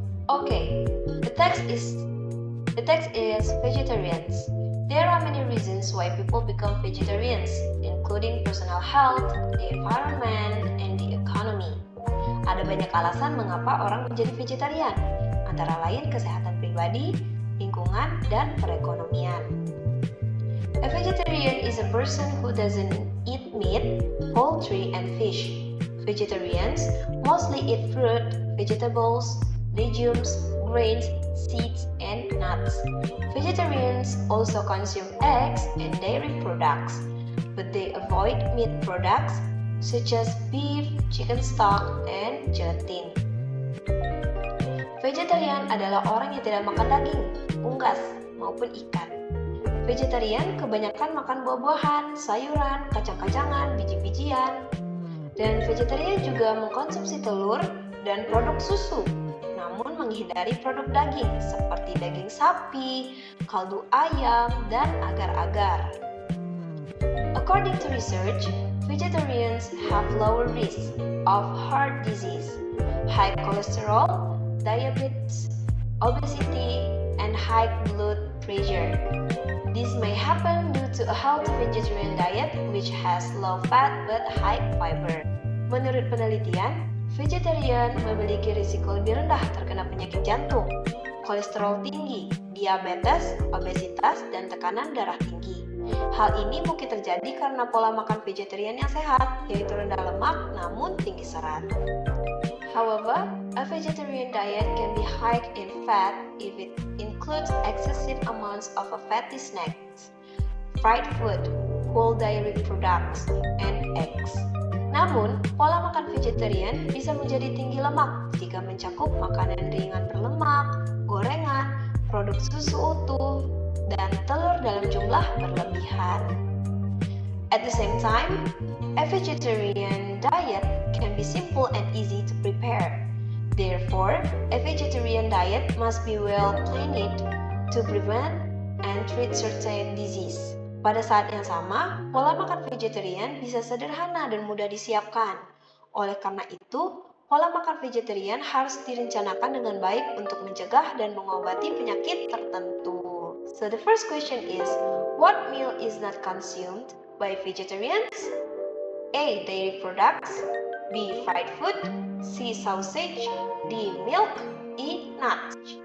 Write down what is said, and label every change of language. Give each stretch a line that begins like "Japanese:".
English: Okay, the text is vegetarians. There are many reasons why people become vegetarians, including personal health, the environment, and the economy.
Indonesian: Ada banyak alasan mengapa orang menjadi vegetarian, antara lain kesehatan pribadi, lingkungan, dan perekonomian.
English: A vegetarian is a person who doesn't eat meat, poultry, and fish. Vegetarians mostly eat fruit, vegetables, legumes, grains, seeds, and nuts. Vegetarians also consume eggs and dairy products, but they avoid meat products such as beef, chicken stock, and gelatin.
Indonesian: Vegetarian adalah orang yang tidak makan daging, unggas, maupun ikan. Vegetarian kebanyakan makan buah-buahan, sayuran, kacang-kacangan, biji-bijian. Dan vegetarian juga mengkonsumsi telur dan produk susu, namun menghindari produk daging seperti daging sapi, kaldu ayam, dan agar-agar.
English: According to research, vegetarians have lower risk of heart disease, high cholesterol, diabetes, obesity, and high blood pressure. This may happen due to a healthy vegetarian diet which has low fat but high fiber.
Indonesian: Menurut penelitian, vegetarian memiliki risiko lebih rendah terkena penyakit jantung, kolesterol tinggi, diabetes, obesitas, dan tekanan darah tinggi. Hal ini mungkin terjadi karena pola makan vegetarian yang sehat, yaitu rendah lemak namun tinggi serat.
English: However, a vegetarian diet can be high in fat if it includes excessive amounts of fatty snacks, fried food, whole dairy products, and eggs.
Indonesian: Namun, pola makan vegetarian bisa menjadi tinggi lemak jika mencakup makanan ringan berlemak, gorengan, produk susu utuh, dan telur dalam jumlah berlebihan.
English: At the same time, a vegetarian diet can be simple and easy to prepare. Therefore, a vegetarian diet must be well planned to prevent and treat certain disease.
Indonesian: Pada saat yang sama, pola makan vegetarian bisa sederhana dan mudah disiapkan. Oleh karena itu, pola makan vegetarian harus direncanakan dengan baik untuk mencegah dan mengobati penyakit tertentu.
English: So the first question is, what meal is not consumed by vegetarians? A. Dairy products, B. Fried food, C. Sausage, D. Milk, E. Nuts.